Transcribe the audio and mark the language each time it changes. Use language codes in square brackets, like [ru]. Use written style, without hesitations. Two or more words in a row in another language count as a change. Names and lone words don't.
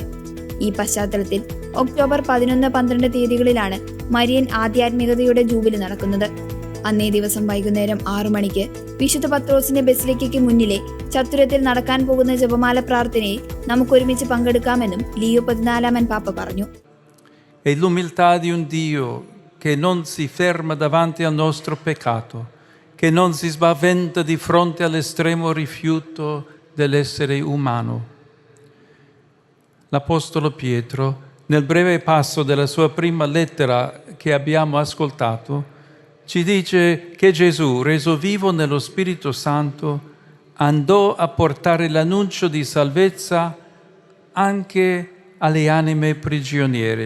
[ml] ഈ പശ്ചാത്തലത്തിൽ ഒക്ടോബർ 11, 12 തീയതികളിലാണ് മരിയൻ ആധ്യാത്മികതയുടെ ജൂബിലി നടക്കുന്നത്. അന്നേ ദിവസം വൈകുന്നേരം 6 മണിക്ക് വിശുദ്ധ പത്രോസിന്റെ ബസിലിക്കയ്ക്ക് മുന്നിലെ ചത്തുരത്തിൽ നടക്കാൻ പോകുന്ന ജപമാല പ്രാർത്ഥനയിൽ നമുക്കൊരുമിച്ച് പങ്കെടുക്കാമെന്നും ലിയോ 14 പാപ്പ പറഞ്ഞു. [it] È l'umiltà di un Dio che non si ferma davanti al nostro peccato, che non si spaventa di fronte all'estremo rifiuto dell'essere umano. L'Apostolo Pietro, nel breve passo della sua prima lettera che abbiamo ascoltato, ci dice che Gesù, reso vivo nello Spirito Santo, andò a portare l'annuncio di salvezza anche alle anime prigioniere.